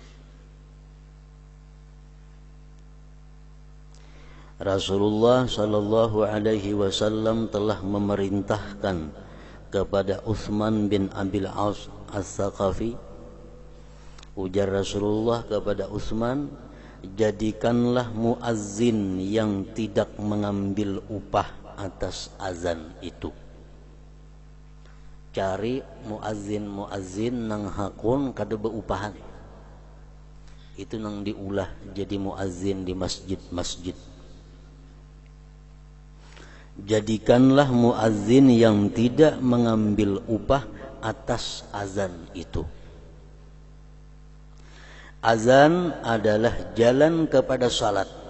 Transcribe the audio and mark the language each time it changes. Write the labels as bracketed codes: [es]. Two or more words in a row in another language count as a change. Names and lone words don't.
[id] Rasulullah [ar] صلى الله عليه وسلم [id] telah memerintahkan kepada Utsman bin Abil As Ats-Tsaqafi. Ujar Rasulullah kepada Utsman, jadikanlah muazzin yang tidak mengambil upah atas azan itu. [bjn] Cari muazzin nang hakun kada beupahan. Itu nang diulah jadi muazzin di masjid-masjid. [id] Jadikanlah muazzin yang tidak mengambil upah atas azan itu. Azan adalah jalan kepada salat.